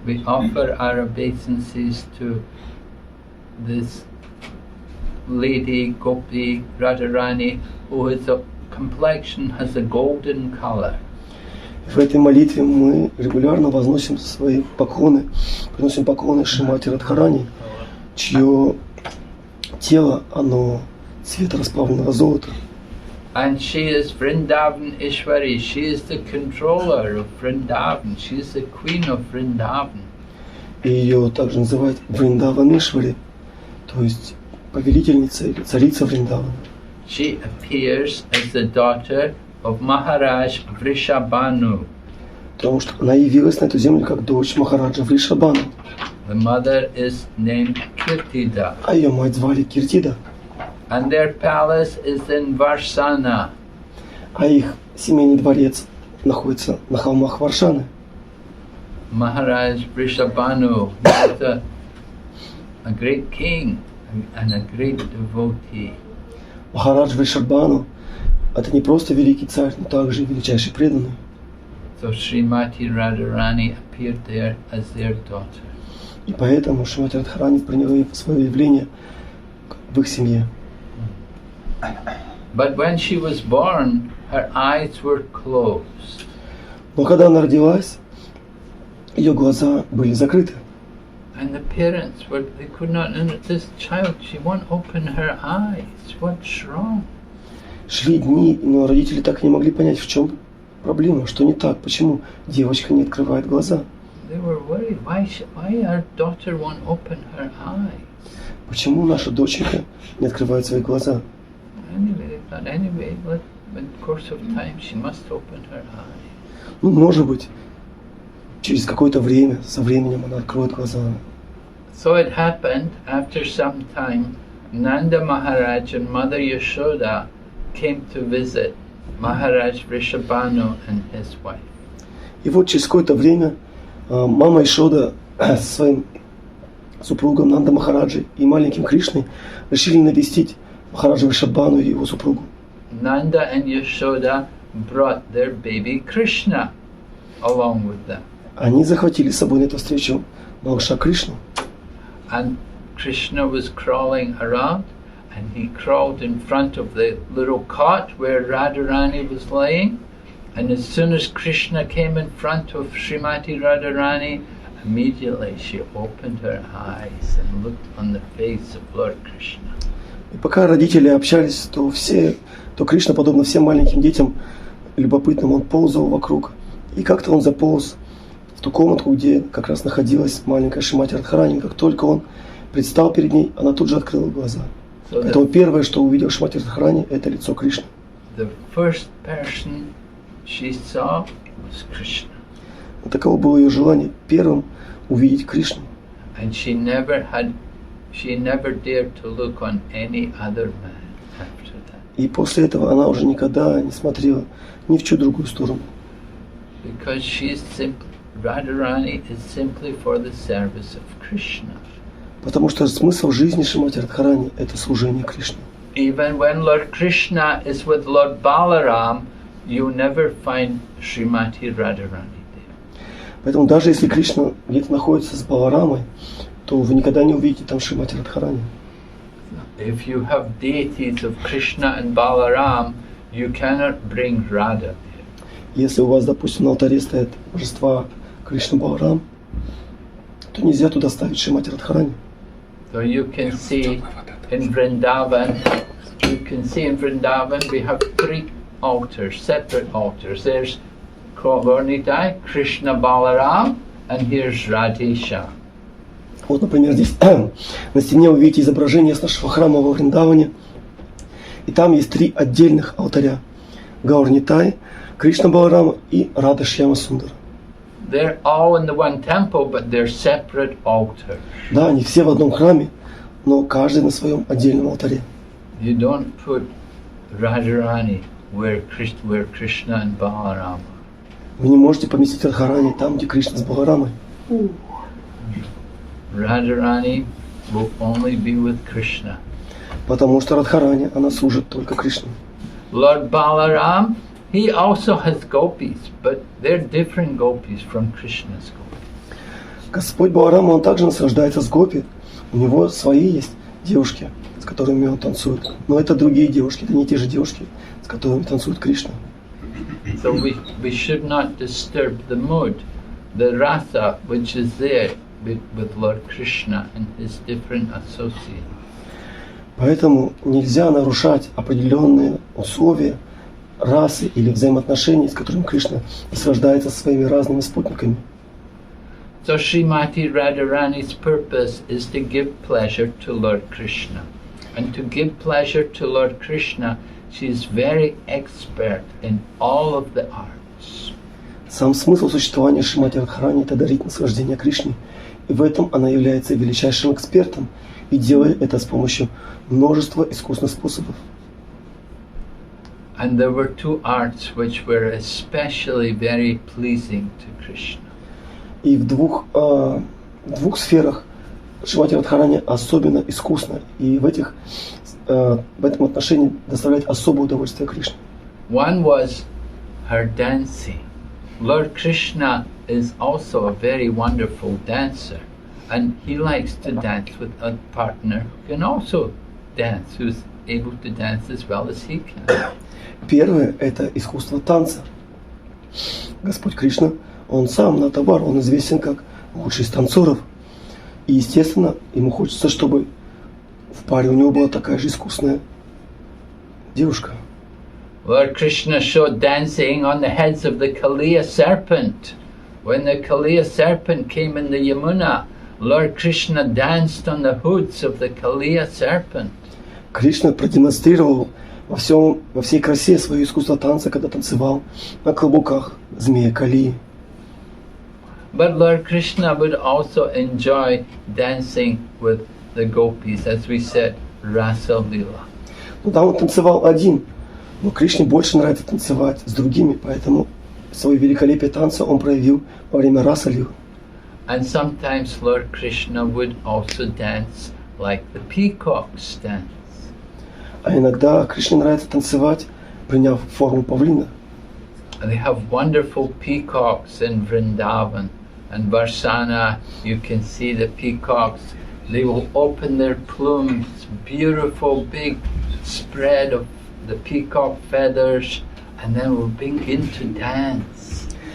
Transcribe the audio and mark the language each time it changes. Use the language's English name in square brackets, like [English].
[English] We offer our obeisances to this lady Gopi Radharani, whose complexion has a golden color. [Russian] В этой молитве мы регулярно возносим свои поклоны, приносим поклоны Шримати Радхарани, чье тело, оно цвета расплавленного золота. [English] And she is Vrindavan Ishwari. She is the controller of Vrindavan. She is the queen of Vrindavan. [Russian] И ее также называют Вриндаванишвари, то есть повелительница или царица Вриндавана. [English] She appears as the daughter of Maharaj Vrishabhanu. [Russian] Потому что она явилась на эту землю как дочь Махараджа Вришабхану. [English] The mother is named Kirtida. [Russian] А ее мать звали Киртида. [English] And their palace is in Varsana. [Russian] А их семейный дворец находится на холмах Варшаны. [English] Maharaj Vrishabhanu was a great king and a great devotee. [Russian] Махарадж Вришабхану — это не просто великий царь, но также и величайший преданный. [English] So Srimati Radharani appeared there as their daughter. [Russian] И поэтому Шримати Радхарани приняла свое явление в их семье. [English] But when she was born, her eyes were closed. [Russian] Но когда она родилась, ее глаза были закрыты. [English] And the parents they could not, this child, she won't open her eyes. What's wrong? [Russian] Шли дни, но родители так и не могли понять, в чем проблема, что не так, почему девочка не открывает глаза. [English] They were worried. Why our daughter won't open her eyes? [Russian] Почему наша доченька не открывает свои глаза? [English] Anyway, they thought, in the course of time, she must open her eyes. [Russian] Ну, может быть, через какое-то время, со временем она откроет глаза. [English] So it happened, after some time, Nanda Maharaj and Mother Yashoda came to visit Maharaj Vrishabhanu and his wife. [Russian] И вот через какое-то время мама Ишода со своим супругом Нанда Махараджи и маленьким Кришной решили навестить Махараджа Вришабхану и его супругу. [English] Nanda and Yashoda brought their baby Krishna along with them. [Russian] Они захватили с собой на эту встречу малыша Кришну. [English] And Krishna was crawling around, and he crawled in front of the little cot where Radharani was lying. And as soon as Krishna came in front of Srimati Radharani, immediately she opened her eyes and looked on the face of Lord Krishna. [Russian] И пока родители общались, то Кришна, подобно всем маленьким детям, любопытным, он ползал вокруг. И как-то он заполз в ту комнатку, где как раз находилась маленькая Шримати Радхарани. Как только он предстал перед ней, она тут же открыла глаза. Поэтому первое, что увидел Шримати Радхарани, это лицо Кришны. [English] The first person she saw was Krishna. [Russian] Таково было ее желание первым увидеть Кришну. [English] And she never dared to look on any other man after that. [Russian] И после этого она уже никогда не смотрела ни в чью другую сторону. [English] Because Radharani is simply for the service of Krishna. [Russian] Потому что смысл жизни Шримати Радхарани – это служение Кришне. [English] Even when Lord Krishna is with Lord Balaram, you never find Srimati Radharani there. [Russian] Поэтому даже если Кришна где-то находится с Баларамой, то вы никогда не увидите там Шримати Радхарани. [English] If you have deities of Krishna and Balaram, you cannot bring Radha there. [Russian] Если у вас, допустим, на алтаре стоят божества Кришна Баларам, то нельзя туда ставить Шримати Радхарани. [English] So you can see in Vrindavan, we have 3 altars, separate altars. There's Gaurnitai, Krishna Balaram, and here's Radhisha. [Russian] Вот, например, здесь на стене вы видите изображение с нашего храма во Вриндаване. И там есть 3 отдельных алтаря. Гаурнитай, Кришна Баларама и Рада Шьяма Сундара. [English] They're all in the one temple, but they're separate altars. [Russian] Да, они все в одном храме, но каждый на своем отдельном алтаре. [English] You don't put Radharani where Krishna and Balaram. [Russian] Вы не можете поместить Радхарани там, где Кришна с Баларамой. [English] Radharani will only be with Krishna. [Russian] Потому что Радхарани, она служит только Кришне. [English] Lord Balaram, he also has gopis, but they're different gopis from Krishna's gopis. [Russian] Господь Баларама, он также наслаждается с гопи. У него свои есть девушки, с которыми он танцует. Но это другие девушки, это не те же девушки, с которыми танцует Кришна. [English] So we should not disturb the mood, the rasa which is there with Lord Krishna and his different associates. [Russian] Поэтому нельзя нарушать определенные условия расы или взаимоотношений, с которыми Кришна наслаждается со своими разными спутниками. [English] So Srimati Radharani's purpose is to give pleasure to Lord Krishna. And to give pleasure to Lord Krishna, she is very expert in all of the arts. [Russian] Сам смысл существования Шримати Радхарани – это дарить наслаждение Кришне. И в этом она является величайшим экспертом, и делает это с помощью множества искусных способов. [English] And there were 2 arts which were especially very pleasing to Krishna. [Russian] И в двух сферах Шримати Радхарани особенно искусна, и в этом отношении доставляет особое удовольствие Кришне. [English] One was her dancing. Lord Krishna is also a very wonderful dancer, and he likes to dance with a partner who can also dance, who's able to dance as well as he can. [Russian] Первое – это искусство танца. Господь Кришна, Он сам Натабар, Он известен как лучший из танцоров. И, естественно, ему хочется, чтобы в паре у него была такая же искусная девушка. [English] Lord Krishna showed dancing on the heads of the Kaliya serpent. When the Kaliya serpent came in the Yamuna, Lord Krishna danced on the hoods of the Kaliya serpent. [Russian] Кришна продемонстрировал во всей красе свое искусство танца, когда танцевал на каблуках змея Калии. [English] But Lord Krishna would also enjoy dancing with the gopis, as we said, Rasa Lila. [Russian] Ну да, он танцевал один, но Кришне больше нравится танцевать с другими, поэтому свое великолепие танца он проявил во время Раса Лилы. [English] And sometimes Lord Krishna would also dance like the peacocks dance. [Russian] А иногда Кришне нравится танцевать, приняв форму павлина. [English] And they have wonderful peacocks in Vrindavan. And Varsana, you can see the peacocks. They will open their plumes, beautiful big spread of the peacock feathers, and then will begin to dance.